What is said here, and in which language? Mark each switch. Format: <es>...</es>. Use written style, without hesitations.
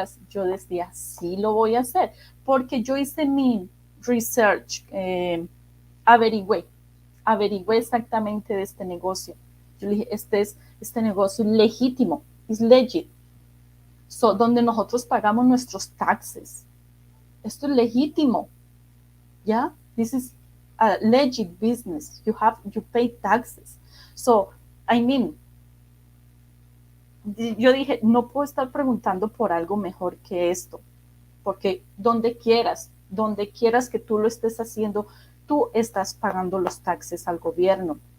<es>Yo decía, sí lo voy a hacer, porque yo hice mi research, averigüé exactamente de este negocio. Yo le dije, este negocio es legítimo, es legit. So, donde nosotros pagamos nuestros taxes. Esto es legítimo. ¿Ya?</es> <en>This is a legit business. You pay taxes. So, I mean,</en> <es>yo dije, no puedo estar preguntando por algo mejor que esto, porque donde quieras que tú lo estés haciendo, tú estás pagando los taxes al gobierno.</es>